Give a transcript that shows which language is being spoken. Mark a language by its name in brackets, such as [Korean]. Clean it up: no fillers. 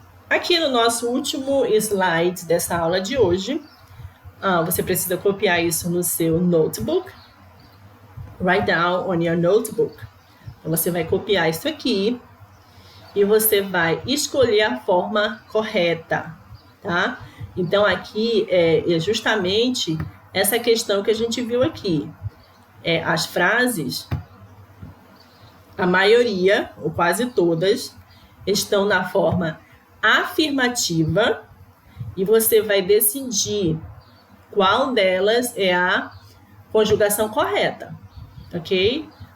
[Portuguese] Aqui no nosso último slide dessa aula de hoje, você precisa copiar isso no seu notebook. [English] Write down on your notebook. [Portuguese] Então, você vai copiar isso aqui e você vai escolher a forma correta, tá? Então, aqui é justamente essa questão que a gente viu aqui. As frases, a maioria, ou quase todas, estão na forma afirmativa e você vai decidir qual delas é a conjugação correta, ok?